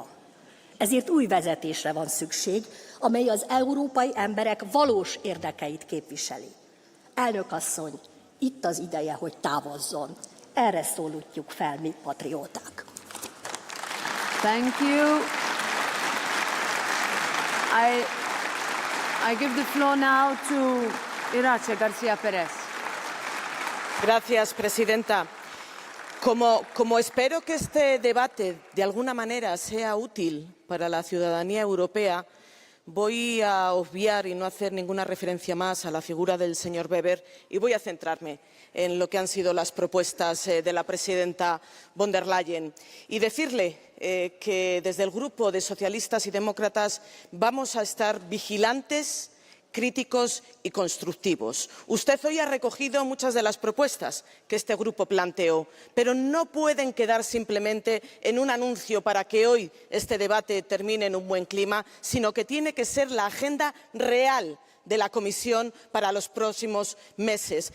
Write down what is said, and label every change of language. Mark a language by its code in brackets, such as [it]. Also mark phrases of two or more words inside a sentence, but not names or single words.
[hu] Ezért új vezetésre van szükség, amely az európai emberek valós érdekeit képviseli. Elnök asszony, itt az ideje, hogy távozzon. Erre szólítjuk fel mi patrióták. [en] Thank you. I give the floor now to Irache García Pérez. [es] Gracias, presidenta. Como espero que este debate de alguna manera sea útil para la ciudadanía europea, voy a obviar y no hacer ninguna referencia más a la figura del señor Weber y voy a centrarme en lo que han sido las propuestas de la presidenta von der Leyen y decirle que desde el Grupo de Socialistas y Demócratas vamos a estar vigilantes, críticos y constructivos. Usted hoy ha recogido muchas de las propuestas que este grupo planteó, pero no pueden quedar simplemente en un anuncio para que hoy este debate termine en un buen clima, sino que tiene que ser la agenda real de la Comisión para los próximos meses.